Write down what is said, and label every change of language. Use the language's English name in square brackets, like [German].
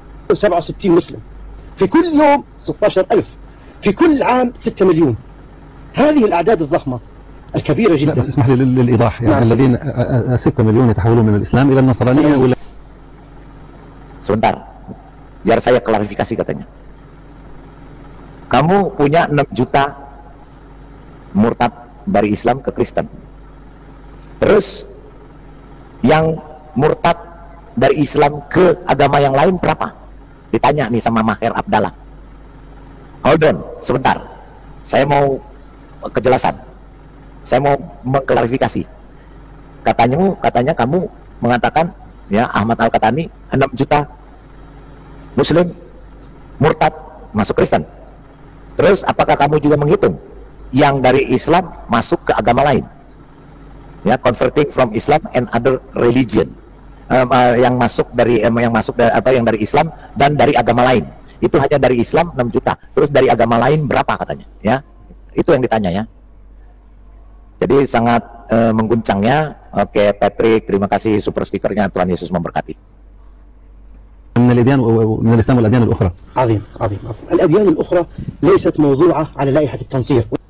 [Arabic] 67 مسلم في كل يوم 16,000 في كل عام 6 مليون. هذه الأعداد الضخمة الكبيرة جدا. بس اسمح لي للإيضاح، يعني الذين 6 مليون يتحولون من الإسلام إلى النصرانية ولا. [Indonesian] Sebentar, biar saya klarifikasi katanya. Kamu punya 6 juta murtad dari Islam ke Kristen. Terus yang murtad dari Islam ke agama yang lain berapa? Ditanya nih sama Maher Abdallah. [English] Hold on, [Indonesian] sebentar. Saya mau kejelasan. Saya mau mengklarifikasi. Katanya kamu mengatakan, ya, Ahmad Al-Katani 6 juta Muslim murtad masuk Kristen. Terus apakah kamu juga menghitung yang dari Islam masuk ke agama lain? [English] Ya, converting from Islam and other religion. [Indonesian] Yang masuk dari Islam dan dari agama lain. Itu hanya dari Islam 6 juta. Terus dari agama lain berapa katanya, ya? Itu yang ditanya, ya. Jadi sangat mengguncangnya. Oke, Patrick, terima kasih super stikernya. Tuhan Yesus memberkati. [Arabic] من الإسلام والأديان الأخرى. عظيم. الأديان الأخرى ليست موضوعة على لائحة التنصير.